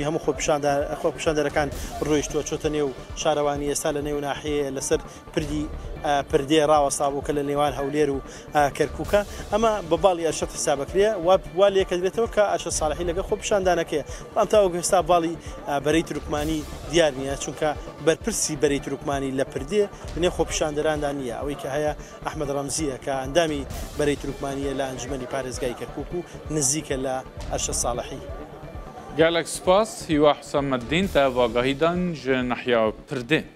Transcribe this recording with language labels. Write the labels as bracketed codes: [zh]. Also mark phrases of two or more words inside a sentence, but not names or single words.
[ckb] هەموو خۆپیشاندەرەکان ڕۆیشتووە چۆتە نێو شارەوانی ئێستا لە نێو ناحەیە لەسەر پردێ ڕاوەستا بوو کە لە نێوان هەولێر و کەرکووکە ئەمە بە باڵی ئەرشەت حسابەکرێ وا لێکە درێتەوە کە ئەرشە ساڵحی لەگە خۆپیشاندانەکەیە ئەم تاوەکو ئێستا باڵی بەرەی تورکمانی دیار نییە چونکە بەرپرسی بەرەی تورکمانی لە پردێ لێ خۆپیشاندەراندا نییە ئەوەی کە هەیە ئەحمەد ڕەمزیە کە ئەندامی بەرەی تورکمانیە لە ئەنجومەنی پارێزگای کەرکووک و نزیکە لە ئەرشە ساڵحی [ku] gelek spas hîwa Hüsametdîn te vagahîdan ji nahya Pirdê